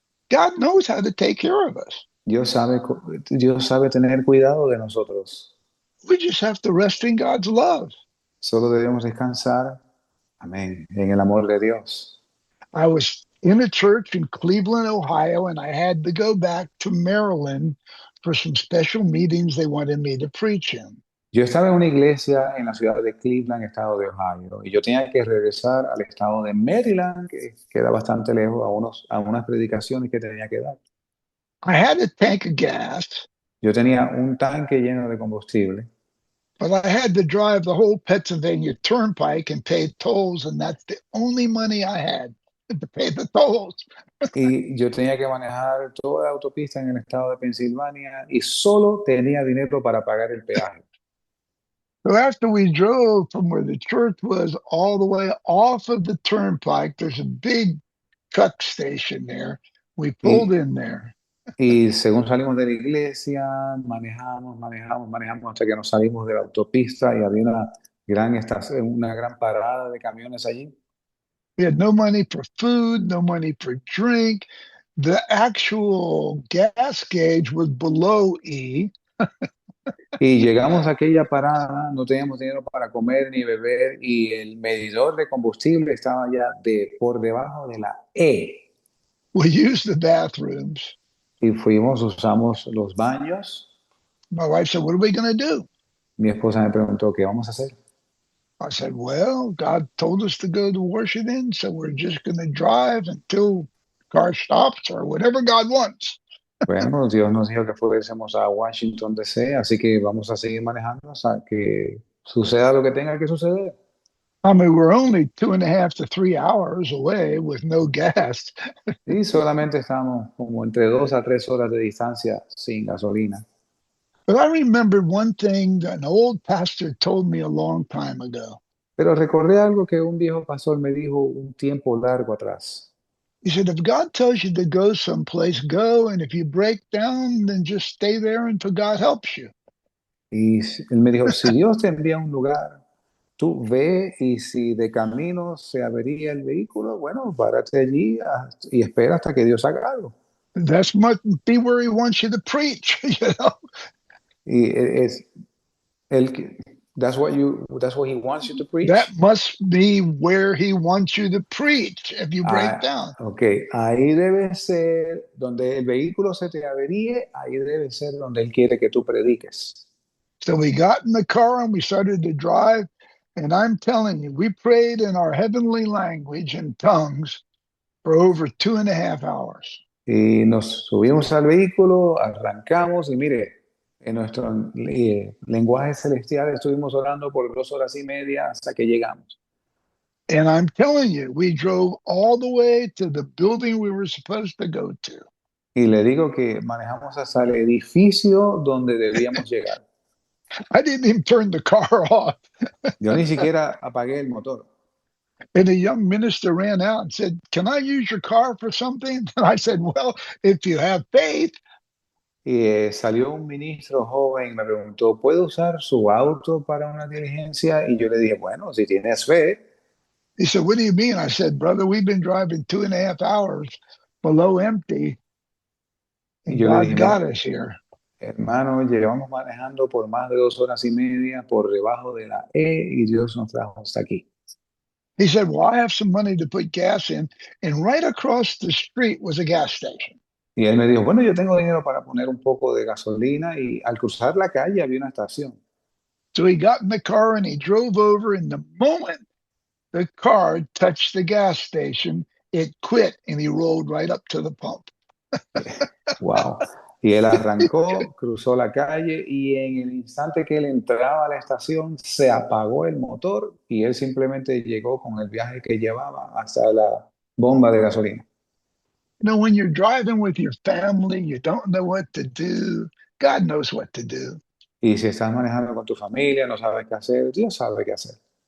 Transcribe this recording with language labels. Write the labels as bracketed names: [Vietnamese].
[English] God knows how to take care of us. [Spanish] Dios sabe, Dios sabe tener cuidado de nosotros. [English] We just have to rest in God's love. [Spanish] Solo debemos descansar, amén, en el amor de Dios. [English] I was in a church in Cleveland, Ohio, and I had to go back to Maryland for some special meetings they wanted me to preach in. [Spanish] Yo estaba en una iglesia en la ciudad de Cleveland, estado de Ohio, y yo tenía que regresar al estado de Maryland, que queda bastante lejos, a unas predicaciones que tenía que dar. [English] I had a tank of gas, [Spanish] Yo tenía un tanque lleno de combustible, [English] but I had to drive the whole Pennsylvania Turnpike and pay tolls, and that's the only money I had to pay the tolls. [Spanish] y yo tenía que manejar toda la autopista en el estado de Pensilvania y solo tenía dinero para pagar el peaje. [English] So after we drove from where the church was all the way off of the turnpike, there's a big truck station there. We pulled [Spanish] Y, [English] in there. [Spanish] y según salimos de la iglesia, manejamos hasta que nos salimos de la autopista y había una gran estación, una gran parada de camiones allí. [English] We had no money for food, no money for drink. The actual gas gauge was below E. [Spanish] Y llegamos a aquella parada, no teníamos dinero para comer ni beber y el medidor de combustible estaba ya por debajo de la E. [English] We used the bathrooms. [Spanish] Y usamos los baños. [English] My wife said, "What are we going to do?" [Spanish] Mi esposa me preguntó, ¿qué vamos a hacer? [English] I said, "Well, God told us to go to Washington, so we're just going to drive until the car stops or whatever God wants." [Spanish] Bueno, Dios nos dijo que fuésemos a Washington, D.C., así que vamos a seguir manejando hasta que suceda lo que tenga que suceder. [English] I mean, we're only 2.5 to 3 hours away with no gas. [Spanish] Y solamente estamos como entre 2 a 3 horas de distancia sin gasolina. [English] But I remembered one thing that an old pastor told me a long time ago. [Spanish] Pero recordé algo que un viejo pastor me dijo un tiempo largo atrás. [English] He said, if God tells you to go someplace, go. And if you break down, then just stay there until God helps you. [Spanish] Y él me dijo, si Dios te envía a un lugar, tú ve y si de camino se avería el vehículo, bueno, párate allí y espera hasta que Dios haga algo. [English] That's must be where he wants you to preach, you know. [Spanish] Y es él, [English] that's what he wants you to preach. That must be where he wants you to preach if you break down. [Spanish] Ok, ahí debe ser donde el vehículo se te averíe, ahí debe ser donde él quiere que tú prediques. [English] So we got in the car and we started to drive. And I'm telling you, we prayed in our heavenly language in tongues for over 2.5 hours. [Spanish] Y nos subimos al vehículo, arrancamos y mire, en nuestro lenguaje celestial estuvimos orando por 2 horas y media hasta que llegamos. [English] And I'm telling you, we drove all the way to the building we were supposed to go to. [Spanish] Y le digo que manejamos hasta el edificio donde debíamos llegar. [English] I didn't even turn the car off. [Spanish] Yo ni siquiera apagué el motor. [English] And a young minister ran out and said, "Can I use your car for something?" And I said, "Well, if you have faith." [Spanish] Y salió un ministro joven y me preguntó, ¿puedo usar su auto para una diligencia? Y yo le dije, bueno, si tienes fe. [English] He said, "What do you mean?" I said, "Brother, we've been driving 2.5 hours below empty, [Spanish] Y [English] and [Spanish] yo le [English] God [Spanish] dije, [English] got [Spanish] mira, [English] us here." [Spanish] hermano, llevamos manejando por más de 2 horas y media por debajo de la E y Dios nos trajo hasta aquí. [English] He said, "Well, I have some money to put gas in." And right across the street was a gas station. [Spanish] Y él me dijo, bueno, yo tengo dinero para poner un poco de gasolina y al cruzar la calle había una estación. [English] So he got in the car and he drove over. And the moment the car touched the gas station, it quit and he rolled right up to the pump. Wow. [Spanish] Y él arrancó, cruzó la calle y en el instante que él entraba a la estación se apagó el motor y él simplemente llegó con el viaje que llevaba hasta la bomba de gasolina. [English] When you're driving with your family, you don't know what to do. God knows what to do. [Spanish] Y si estás manejando con tu familia, no sabes qué hacer, Dios sabe qué hacer.